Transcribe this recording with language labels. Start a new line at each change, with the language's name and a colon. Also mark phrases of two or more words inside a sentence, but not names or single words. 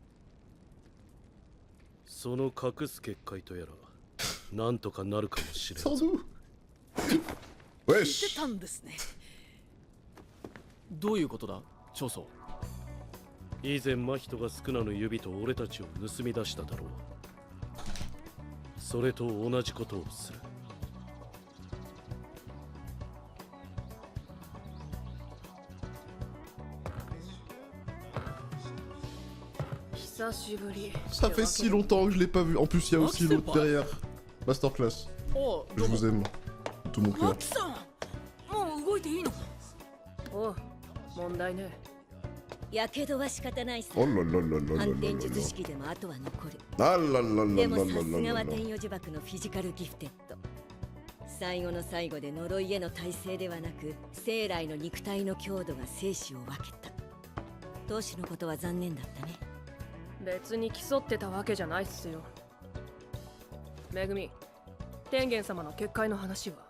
Japanese: その隠す結界とやらなんとかなるかもしれん。
French: wesh。
Japanese: 知ってたんですね。どういうことだ、長宗。以前真人がスクナの指と俺たちを盗み出しただろう。それと同じことをする。
French: Ça fait si longtemps que je l'ai pas vu. En plus, il y a aussi l'autre derrière. Masterclass. Je vous aime. Tout mon cœur.
Japanese: Oh, やけどは仕方ないさ。
French: Oh là là là là là là là.
Japanese: 反転術式でもあとは残る。
French: Ah là là là là
Japanese: でも
French: là
Japanese: さす
French: là
Japanese: がは
French: là
Japanese: 天
French: là.
Japanese: 与呪縛のフィジカルギフテッド。最後の最後で呪いへの耐性ではなく、生来の肉体の強度が生死を分けた。当主のことは残念だったね。別に競ってたわけじゃないっすよ。めぐみ、天元様の結界の話は？